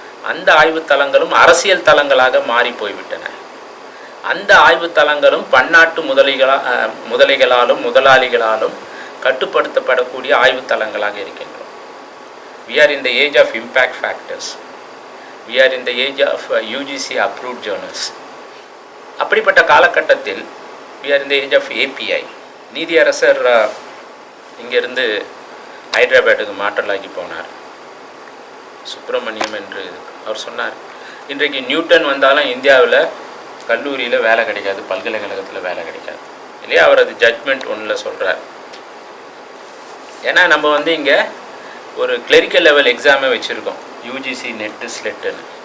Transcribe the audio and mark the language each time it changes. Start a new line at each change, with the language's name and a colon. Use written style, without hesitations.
Tamil: அந்த ஆய்வுத்தலங்களும் அரசியல் தலங்களாக மாறி போய்விட்டன. அந்த ஆய்வுத்தலங்களும் பன்னாட்டு முதலைகளாலும் முதலாளிகளாலும் கட்டுப்படுத்தப்படக்கூடிய ஆய்வுத்தலங்களாக இருக்கின்றோம்.
English: We are in the age of impact factors. We are in the age of UGC approved journals.
Tamil: அப்படிப்பட்ட காலகட்டத்தில்
English: we are in the age of API.
Tamil: நீதியரசர் இங்கிருந்து ஹைதராபாத்துக்கு மாற்றலாகி போனார். சுப்பிரமணியம் என்று அவர் சொன்னார், இன்றைக்கு நியூட்டன் வந்தாலும் இந்தியாவில் கல்லூரியில் வேலை கிடைக்காது, பல்கலைக்கழகத்தில் வேலை கிடைக்காது இல்லையா? அவர் அது ஜட்மெண்ட் ஒன்றில் சொல்கிறார். ஏன்னா நம்ம இங்கே ஒரு கிளரிக்கல் லெவல் எக்ஸாமை வச்சுருக்கோம், UGC நெட்டு ஸ்லெட்டுன்னு.